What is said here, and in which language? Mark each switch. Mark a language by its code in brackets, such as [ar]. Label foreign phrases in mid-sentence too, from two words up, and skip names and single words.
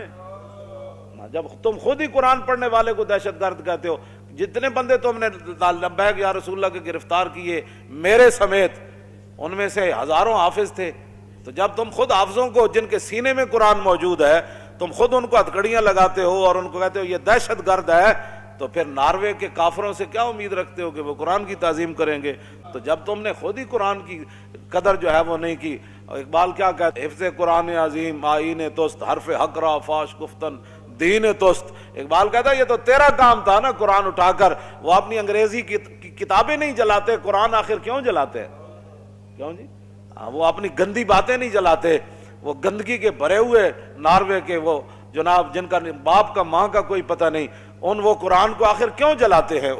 [ur] جب تم خود ہی قرآن پڑھنے والے کو دہشت گرد کہتے ہو، جتنے بندے تم نے [ar] لبیک یا رسول اللہ [ur] کے گرفتار کیے میرے سمیت، ان میں سے ہزاروں حافظ تھے، تو جب تم خود حافظوں کو جن کے سینے میں قرآن موجود ہے تم خود ان کو ہتھکڑیاں لگاتے ہو اور ان کو کہتے ہو یہ دہشت گرد ہے، تو پھر ناروے کے کافروں سے کیا امید رکھتے ہو کہ وہ قرآن کی تعظیم کریں گے؟ تو جب تم نے خود ہی قرآن کی قدر جو ہے وہ نہیں کی، اقبال کیا کہتے ہیں، [fa] حفظ قرآن عظیم آئین توست، حرف حق را فاش گفتن دین توست۔ [ur] اقبال کہتا ہے یہ تو تیرا کام تھا نا قرآن اٹھا کر، وہ اپنی انگریزی کی کتابیں نہیں جلاتے، قرآن آخر کیوں جلاتے ہیں؟ کیوں جی؟ وہ اپنی گندی باتیں نہیں جلاتے، وہ گندگی کے بھرے ہوئے ناروے کے وہ جناب جن کا باپ کا ماں کا کوئی پتہ نہیں، ان وہ قرآن کو آخر کیوں جلاتے ہیں؟